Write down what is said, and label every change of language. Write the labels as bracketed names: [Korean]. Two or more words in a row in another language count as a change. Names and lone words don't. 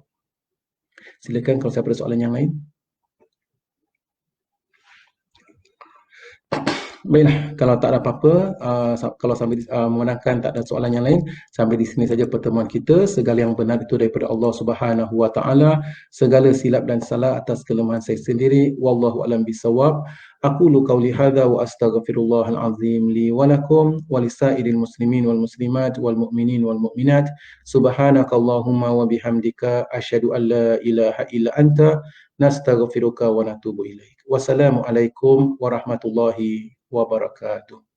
[Malay] Silakan kalau siapa ada soalan yang lain. Baiklah, kalau tak ada apa-apa, kalau sampai memandangkan tak ada soalan yang lain, sampai di sini saja pertemuan kita. Segala yang benar itu daripada [Arabic] الله سبحانه وتعالى, [Malay] segala silap dan salah atas kelemahan saya sendiri. [Arabic] والله أعلم بالصواب. أقول قولي هذا وأستغفر الله العظيم لي ولكم ولسائر المسلمين والمسلمات والمؤمنين والمؤمنات. سبحانك اللهم وبحمدك أشهد أن لا إله إلا أنت نستغفرك ونتوب إليك. والسلام عليكم ورحمة الله وبركاته.